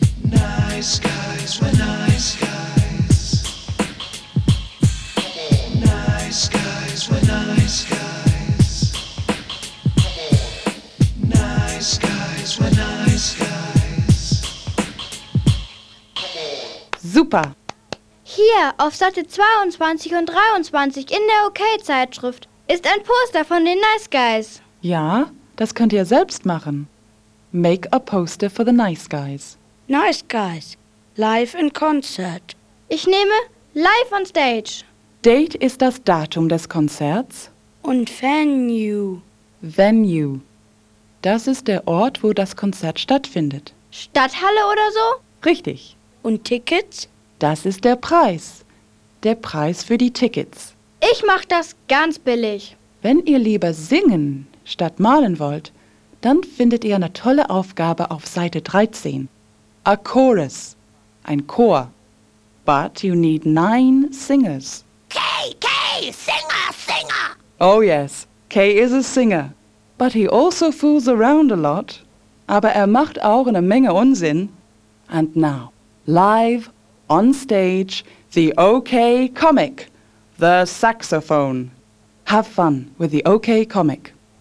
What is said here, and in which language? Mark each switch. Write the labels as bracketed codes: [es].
[en] Nice guys, we're nice guys. Nice guys, we're nice guys. Nice guys, we're nice guys. [de] Super. Hier auf Seite 22 und 23 in der OK-Zeitschrift ist ein Poster von den Nice Guys. Ja, das könnt ihr selbst machen. [en] Make a poster for the Nice Guys. Nice Guys. Live in concert. [de] Ich nehme [en] live on stage. [de] Date ist das Datum des Konzerts. Und Venue. Venue. Das ist der Ort, wo das Konzert stattfindet. Stadthalle oder so? Richtig. Und Tickets? Das ist der Preis. Der Preis für die Tickets. Ich mach das ganz billig. Wenn ihr lieber singen statt malen wollt, dann findet ihr eine tolle Aufgabe auf Seite 13. [en] A chorus. [de] Ein Chor. [en] But you need 9 singers. Kay, singer, singer! Oh yes, Kay is a singer. But he also fools around a lot. [de] Aber er macht auch eine Menge Unsinn. [en] And now, live on stage, the OK Comic, the saxophone. Have fun with the OK Comic.